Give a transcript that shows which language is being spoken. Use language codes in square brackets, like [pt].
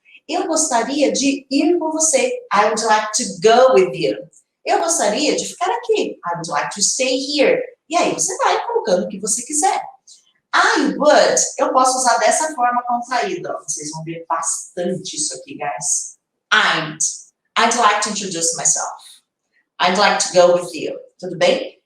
[pt] Eu gostaria de ir com você, [en] I would like to go with you. [pt] Eu gostaria de ficar aqui, [en] I would like to stay here. [pt] E aí você vai colocando o que você quiser. I would, eu posso usar dessa forma contraída. Vocês vão ver bastante isso aqui, guys. [en] I'd like to introduce myself. I'd like to go with you. [pt] Tudo bem?